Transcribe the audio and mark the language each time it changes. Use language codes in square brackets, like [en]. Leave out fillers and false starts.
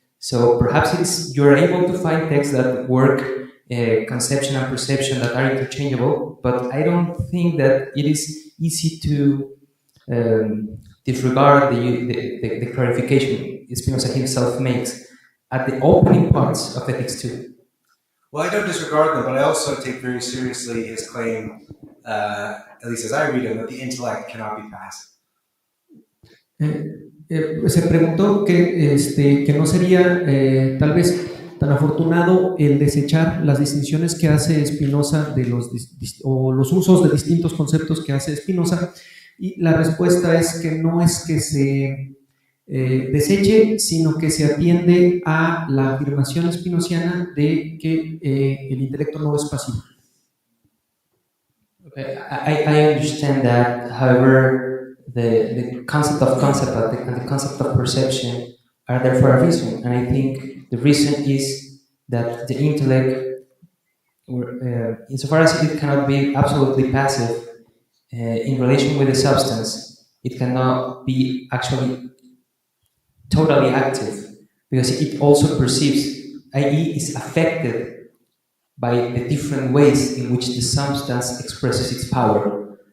[en] So perhaps you're able to find texts that work conception and perception that are interchangeable, but I don't think that it is easy to disregard the clarification Spinoza himself makes at the opening parts of Ethics 2. Well, I don't disregard them, but I also take very seriously his claim, at least as I read him, that the intellect cannot be passive. [es] Se preguntó que no sería tal vez tan afortunado el desechar las distinciones que hace Spinoza o los usos de distintos conceptos que hace Spinoza, y la respuesta es que no es que se deseche, sino que se atiende a la afirmación spinoziana de que el intelecto no es pasivo. [en] Okay, I understand that. However, the concept of concept and the concept of perception are there for a reason, and I think the reason is that the intellect, insofar as it cannot be absolutely passive in relation with the substance, it cannot be actually totally active because it also perceives, i.e., is affected by the different ways in which the substance expresses its power.